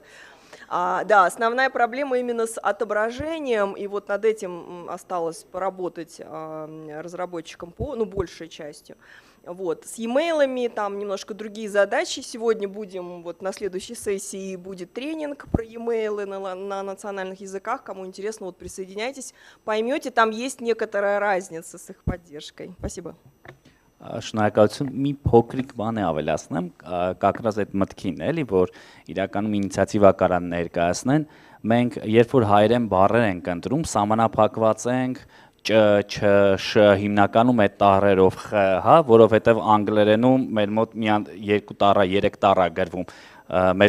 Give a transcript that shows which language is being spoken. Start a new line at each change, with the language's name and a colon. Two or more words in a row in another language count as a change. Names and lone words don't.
Russian: Да, основная проблема именно с отображением, и вот над этим осталось поработать разработчикам большей частью. Вот. С e-mail'ами там немножко другие задачи. Сегодня будем, вот на следующей сессии будет тренинг про e-mail'ы на национальных языках. Кому интересно, вот присоединяйтесь, поймете, там есть некоторая разница с их поддержкой. Спасибо.
Armenian: Շնորհակալություն, մի փոքրիկ բան է ավելացնեմ, կակրած այդ մտքին էլի, որ իրականում ինիցիատիվա կարան ներկայացնեն, մենք երբ որ հայերեն բառեր ենք ընտրում, սահմանափակված ենք չ, հիմնականում այդ տառերով խ, հա, որովհետև անգլերենում մեր մոտ մի 2 տառա, 3 տառա գրվում, մեր